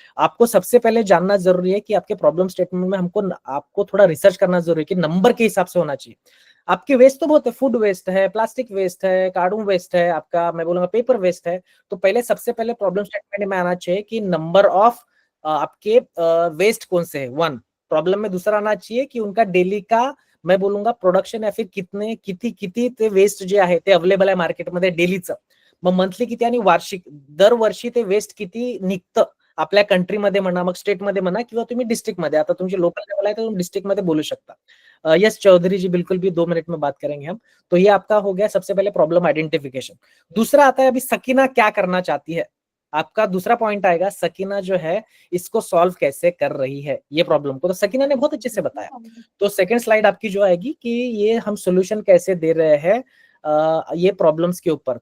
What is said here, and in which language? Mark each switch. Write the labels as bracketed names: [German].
[Hindi] आपको सबसे पहले जानना जरूरी है कि आपके प्रॉब्लम स्टेटमेंट में आपको थोड़ा रिसर्च करना जरूरी है कि नंबर के हिसाब से होना चाहिए। आपके वेस्ट तो बहुत है, फूड वेस्ट है, प्लास्टिक वेस्ट है, कार्टून वेस्ट है, आपका मैं बोलूंगा पेपर वेस्ट है। तो पहले सबसे पहले प्रॉब्लम स्टेटमेंट में आना चाहिए कि नंबर ऑफ आपके वेस्ट कौन से है, वन। प्रॉब्लम में दूसरा आना चाहिए की उनका डेली का मैं बोलूंगा प्रोडक्शन या फिर [Marathi] किती ते वेस्ट जे आहे ते अवेलेबल आहे मार्केटमध्ये डेलीचं, मग मंथली किती आणि वार्षिक दरवर्षी ते वेस्ट किती निघतं आपल्या कंट्रीमध्ये म्हणा, मग स्टेटमध्ये म्हणा किंवा तुम्ही डिस्ट्रिक्टमध्ये, आता तुमची लोकल लेवल आहे तर तुम्ही डिस्ट्रिक्टमध्ये बोलू शकता। [Hindi] यस चौधरी जी, बिल्कुल भी 2 मिनट में बात करेंगे हम। तो ये आपका हो गया सबसे पहले प्रॉब्लम आइडेंटिफिकेशन। दूसरा आता है अभी सकीना क्या करना चाहती है, आपका दूसरा पॉइंट आएगा सकीना जो है इसको सॉल्व कैसे कर रही है ये प्रॉब्लम को, तो सकीना ने बहुत अच्छे से बताया। तो सेकंड स्लाइड आपकी जो आएगी कि ये हम सोल्यूशन कैसे दे रहे हैं ये प्रॉब्लम्स के ऊपर।